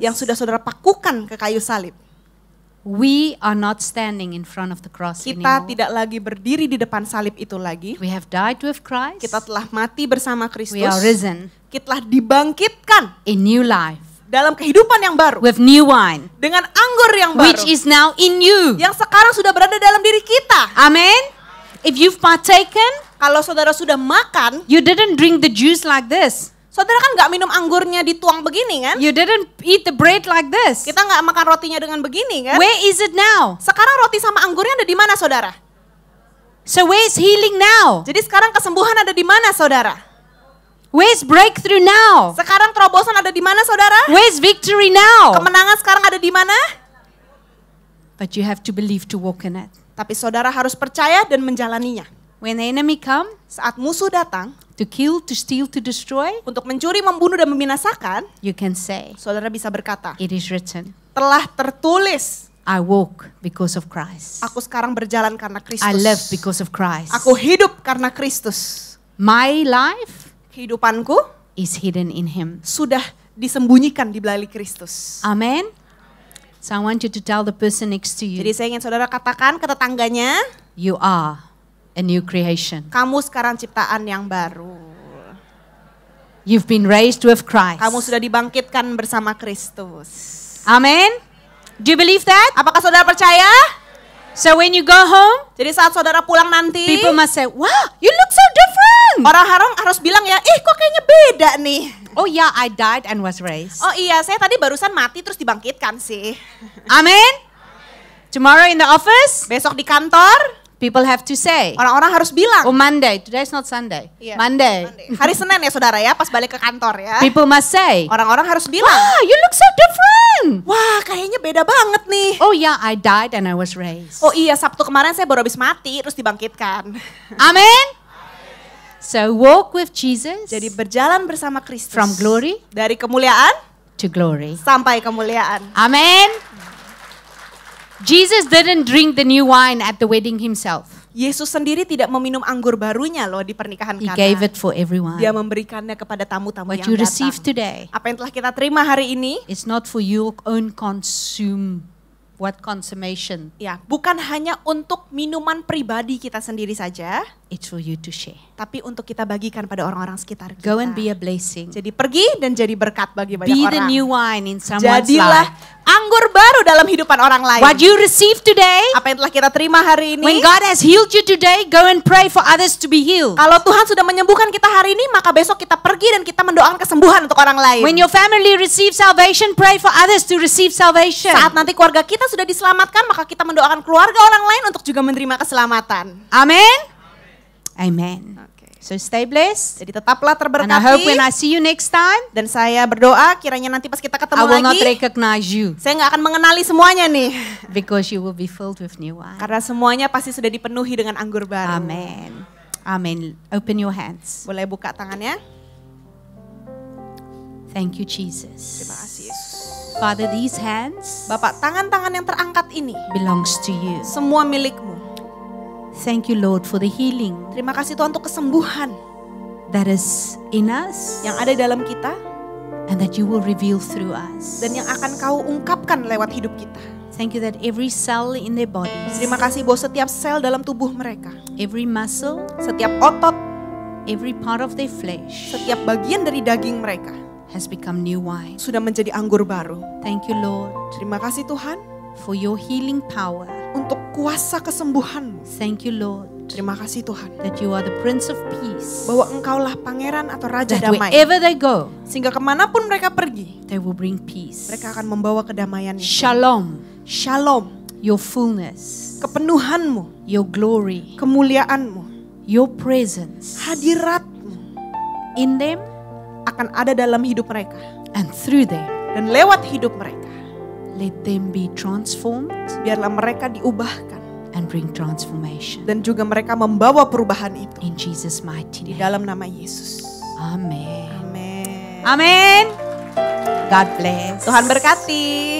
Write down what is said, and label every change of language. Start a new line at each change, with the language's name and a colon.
Indonesian: yang sudah saudara pakukan ke kayu salib.
English: we are not standing in front of the cross
Indonesian: Kita
English: anymore.
Indonesian: tidak lagi berdiri di depan salib itu lagi.
English: We have died with Christ.
Indonesian: Kita telah mati bersama Kristus.
English: We are risen
Indonesian: Kita telah dibangkitkan
English: in new life
Indonesian: dalam kehidupan yang baru.
English: with new wine,
Indonesian: Dengan anggur yang baru.
English: which is now in you.
Indonesian: Yang sekarang sudah berada dalam diri kita.
English: Amen. If you've partaken,
Indonesian: Kalau saudara sudah makan,
English: you didn't drink the juice like this.
Indonesian: saudara kan nggak minum anggurnya dituang begini kan?
English: You didn't eat the bread like this.
Indonesian: Kita nggak makan rotinya dengan begini kan?
English: Where is it now?
Indonesian: Sekarang roti sama anggurnya ada di mana saudara?
English: So where's healing now?
Indonesian: Jadi sekarang kesembuhan ada di mana saudara?
English: Where's breakthrough now?
Indonesian: Sekarang terobosan ada di mana saudara?
English: Where's victory now?
Indonesian: Kemenangan sekarang ada di mana?
English: But you have to believe to walk in it.
Indonesian: Tapi saudara harus percaya dan menjalaninya.
English: When the enemy come
Indonesian: Saat musuh datang
English: to kill, to steal, to destroy,
Indonesian: untuk mencuri, membunuh, dan membinasakan,
English: you can say,
Indonesian: saudara bisa berkata,
English: it is written,
Indonesian: telah tertulis,
English: I walk because of Christ.
Indonesian: aku sekarang berjalan karena Kristus.
English: I live because of Christ.
Indonesian: Aku hidup karena Kristus.
English: My life
Indonesian: Kehidupanku
English: is hidden in Him.
Indonesian: sudah disembunyikan di balik Kristus.
English: Amen. So I want you to tell the person next to you,
Indonesian: Jadi saya ingin saudara katakan ke tetangganya,
English: you are a new creation.
Indonesian: kamu sekarang ciptaan yang baru.
English: You've been raised with Christ.
Indonesian: Kamu sudah dibangkitkan bersama Kristus.
English: Amen. Do you believe that?
Indonesian: Apakah saudara percaya?
English: So when you go home,
Indonesian: Jadi saat saudara pulang nanti,
English: people must say, wow, you look so different.
Indonesian: orang-orang harus bilang ya, kok kayaknya beda nih.
English: Oh yeah, I died and was raised.
Indonesian: Oh iya, saya tadi barusan mati terus dibangkitkan sih.
English: Amen. Tomorrow in the office,
Indonesian: Besok di kantor,
English: people have to say,
Indonesian: orang-orang harus bilang.
English: oh Monday, today's not Sunday.
Indonesian: Iya,
English: Monday.
Indonesian: Hari Senin ya saudara ya, pas balik ke kantor ya.
English: People must say,
Indonesian: Orang-orang harus bilang,
English: wow, you look so different.
Indonesian: wah kayaknya beda banget nih.
English: Oh yeah, I died and I was raised.
Indonesian: Oh iya, Sabtu kemarin saya baru habis mati terus dibangkitkan.
English: Amen. So walk with Jesus
Indonesian: Jadi berjalan bersama Kristus.
English: from glory
Indonesian: Dari kemuliaan
English: to glory.
Indonesian: sampai kemuliaan.
English: Amen. Jesus didn't drink the new wine at the wedding himself.
Indonesian: Yesus sendiri tidak meminum anggur barunya loh di pernikahan
English: He
Indonesian: Kana.
English: gave it for everyone.
Indonesian: Dia memberikannya kepada tamu-tamu
English: What
Indonesian: yang
English: you receive
Indonesian: datang.
English: today,
Indonesian: Apa yang telah kita terima hari ini,
English: it's not for your own consummation.
Indonesian: ya bukan hanya untuk minuman pribadi kita sendiri saja,
English: It's for you to share.
Indonesian: tapi untuk kita bagikan pada orang-orang sekitar kita.
English: Go and be a blessing.
Indonesian: Jadi pergi dan jadi berkat bagi banyak
English: Be the
Indonesian: orang.
English: new wine in someone's
Indonesian: Jadilah
English: life.
Indonesian: anggur baru dalam hidupan orang lain.
English: What you receive today,
Indonesian: Apa yang telah kita terima hari ini,
English: when God has healed you today, go and pray for others to be healed.
Indonesian: kalau Tuhan sudah menyembuhkan kita hari ini, maka besok kita pergi dan kita mendoakan kesembuhan untuk orang lain.
English: When your family receives salvation, pray for others to receive salvation.
Indonesian: Saat nanti keluarga kita sudah diselamatkan, maka kita mendoakan keluarga orang lain untuk juga menerima keselamatan.
English: Amen. Amen.
Indonesian: Oke.
English: So stay blessed.
Indonesian: Jadi tetaplah
English: And I hope when I
Indonesian: terberkati.
English: see you next time,
Indonesian: Dan saya berdoa kiranya nanti pas kita
English: I
Indonesian: ketemu
English: will not
Indonesian: lagi,
English: recognize you
Indonesian: saya nggak akan mengenali semuanya nih.
English: because you will be filled with new wine.
Indonesian: Karena semuanya pasti sudah dipenuhi dengan anggur baru.
English: Amen. Amen. Open your hands.
Indonesian: Boleh buka tangannya?
English: Thank you,
Indonesian: Terima
English: Jesus.
Indonesian: kasih Yesus.
English: Father, these hands
Indonesian: Bapak, tangan-tangan yang terangkat ini
English: belongs to you.
Indonesian: semua milikmu.
English: Thank you, Lord, for the healing
Indonesian: Terima kasih Tuhan untuk kesembuhan
English: that is in us
Indonesian: yang ada di dalam kita
English: and that you will reveal through us.
Indonesian: dan yang akan kau ungkapkan lewat hidup kita.
English: Thank you that every cell in their bodies,
Indonesian: Terima kasih bahwa setiap sel dalam tubuh mereka,
English: every muscle,
Indonesian: setiap otot,
English: every part of their flesh
Indonesian: setiap bagian dari daging mereka
English: has become new wine.
Indonesian: sudah menjadi anggur baru.
English: Thank you, Lord,
Indonesian: Terima kasih Tuhan
English: for your healing power.
Indonesian: untuk kuasa kesembuhanmu.
English: Thank you, Lord,
Indonesian: Terima kasih Tuhan
English: that you are the Prince of Peace.
Indonesian: bahwa engkaulah pangeran atau raja
English: That
Indonesian: damai.
English: wherever they go,
Indonesian: Sehingga kemanapun mereka pergi,
English: they will bring peace.
Indonesian: mereka akan membawa kedamaian itu.
English: Shalom,
Indonesian: Shalom,
English: your fullness,
Indonesian: kepenuhanmu,
English: your glory,
Indonesian: kemuliaanmu,
English: your presence
Indonesian: hadiratmu
English: in them
Indonesian: akan ada dalam hidup mereka.
English: and through them.
Indonesian: Dan lewat hidup mereka,
English: Let them be transformed
Indonesian: biarlah mereka diubahkan.
English: and bring transformation.
Indonesian: Dan juga mereka membawa perubahan itu.
English: In Jesus' mighty
Indonesian: Di dalam nama Yesus.
English: Amen.
Indonesian: Amin.
English: Amen. God bless.
Indonesian: Tuhan berkati.